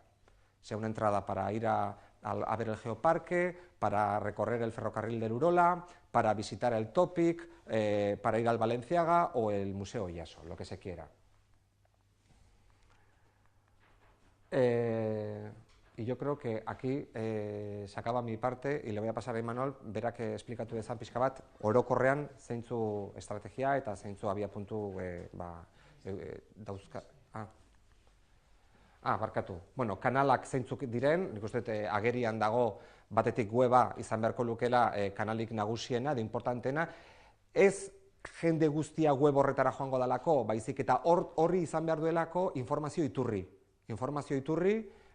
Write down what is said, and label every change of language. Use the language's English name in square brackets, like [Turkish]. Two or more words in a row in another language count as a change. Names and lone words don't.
[Spanish] Sea una entrada para ir a ver el geoparque, para recorrer el ferrocarril del Urola, para visitar el Topic, para ir al Valenciaga o el Museo Iaso, lo que se quiera. Y yo creo que aquí se acaba mi parte y le voy a pasar a Imanol, verá que [Basque] explikatu dezan pixka bat, orokorrean zeintzu estrategia eta zeintzu abiapuntu dauzka. Barkatu. Bueno, kanalak zeintzuk diren, nik uste dut agerian dago batetik weba izan beharko lukela kanalik nagusiena, de importantena, ez jende guztia web horretara joango dalako, baizik eta horri izan behar duelako informazio iturri.